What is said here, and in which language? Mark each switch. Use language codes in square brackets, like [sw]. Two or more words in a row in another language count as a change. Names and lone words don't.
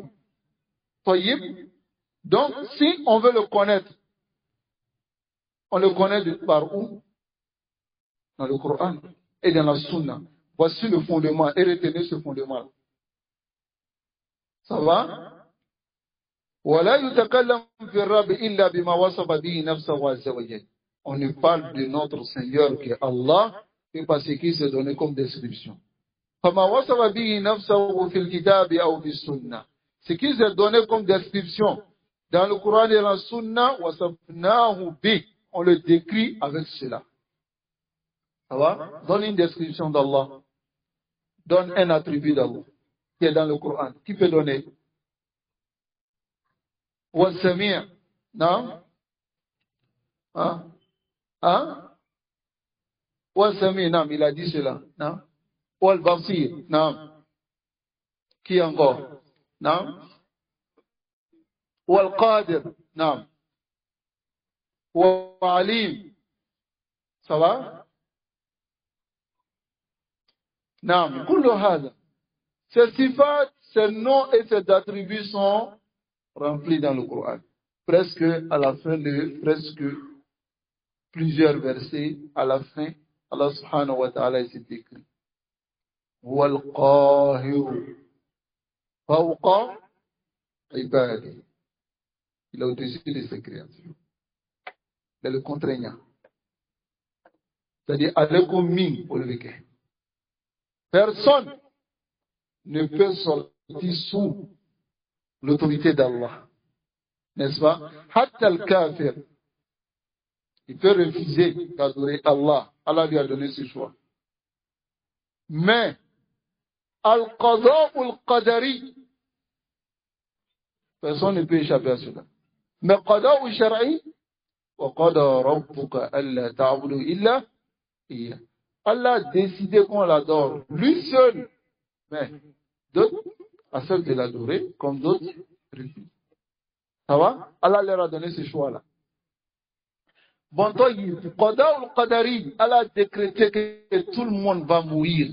[ar] Tayyib. [fr] Donc, si on veut le connaître, on le connaît par où? Dans le Coran et dans la Sunna. Voici le fondement. Et retenez ce fondement. Ça va? [ar] ولا يتكلم في الرب إلا بما وصف به نفسه عز وجل. [fr] On ne parle de notre Seigneur qui est Allah que parce qu'il s'est donné comme description. [ar] فما وصف به نفسه في الكتاب أو في السنة. [fr] Ce qu'il s'est donné comme description dans le Coran et la Sunna, [ar] وصفناه به. [fr] On le décrit avec cela. Ça va? Donne une description d'Allah. Donne un attribut d'Allah. qui est dans le Coran? Qui peut donner? Wal-Sami'. Non? Hein? Hein? Wal-Sami', non, il a dit cela. Non? Wal-Basir. Non. Qui encore? Non? Wal-Qadir. Non. [ar] Wal-Alim. [fr] Ça va? Non. [ar] كل هذا. [fr] Ces sifat, ces noms et ces attributs sont remplis dans le Coran. Presque à la fin de presque plusieurs versets, à la fin, Allah [ar] سبحانه وتعالى [fr] s'est écrit. [ar] والقاهر فوق عبادي. [fr] Il est au-dessus de ses créatures. C'est le contraignant. C'est-à-dire, [ar] عليكم من [fr] pour le vécu. Personne ne peut sortir sous l'autorité d'Allah. N'est-ce pas? [ar] حتى الكافر. [fr] Il peut refuser d'adorer Allah. Allah lui a donné ce choix. Mais, al-qada ou al-qadari, personne ne peut échapper à cela. Mais qada ou shar'i, [ar] وقضى ربك ألا تعبدوا إلا إياه. [fr] Allah a décidé qu'on l'adore, lui seul. Mais d'autres acceptent de l'adorer, comme d'autres refusent. Ça va? Allah leur a donné ce choix-là. Bon, toi, qada ou qadari, Allah a décrété que tout le monde va mourir.